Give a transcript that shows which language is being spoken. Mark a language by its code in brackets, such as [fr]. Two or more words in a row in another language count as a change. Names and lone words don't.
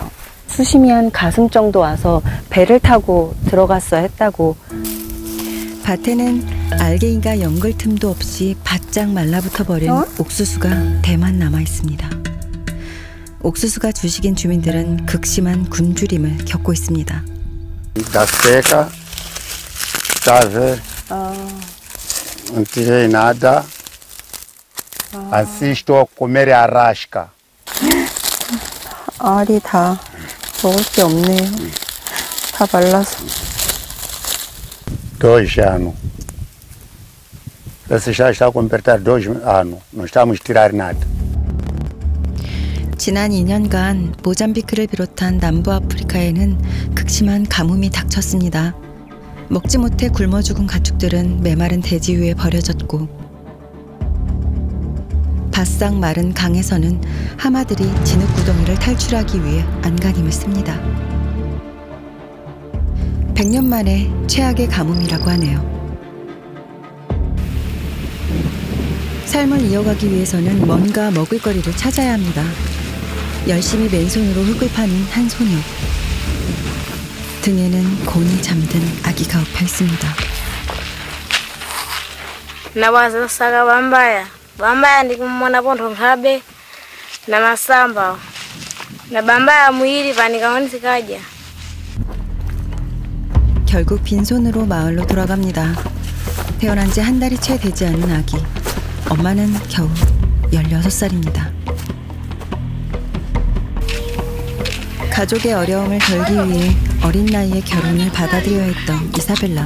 [ko] 수심이 한 가슴 정도 와서 배를 타고 들어갔어야 했다고. 밭에는 알갱이가 연글 틈도 없이 바짝 말라붙어 버린 옥수수가 대만 남아 있습니다. 옥수수가 주식인 주민들은 극심한 굶주림을 겪고 있습니다. [pt] Da seca, chove, não tirei nada. Assim estou a comer arrasca. [ko] 알이 다 먹을 게 없네요. 다 말라서. [pt] 2 anos. Esse já está a completar 2 anos. Não estamos a tirar nada. [ko] 지난 2년간 모잠비크를 비롯한 남부 아프리카에는 극심한 가뭄이 닥쳤습니다. 먹지 못해 굶어 죽은 가축들은 메마른 대지 위에 버려졌고 바싹 마른 강에서는 하마들이 진흙구덩이를 탈출하기 위해 안간힘을 씁니다. 100년 만에 최악의 가뭄이라고 하네요. 삶을 이어가기 위해서는 뭔가 먹을거리를 찾아야 합니다. 열심히 맨손으로 흙을 파는 한 소녀. 등에는 곤히 잠든 아기가 엎여 있습니다. [seh] Nawaza saga bambaya ndikumona pontho nkhabe na masamba na bambaya muiri panikaonekaja. [ko] 결국 빈손으로 마을로 돌아갑니다. 태어난 지 한 달이 채 되지 않은 아기. 엄마는 겨우 16살입니다. 가족의 어려움을 덜기 위해 어린 나이에 결혼을 받아들여야 했던 이사벨라.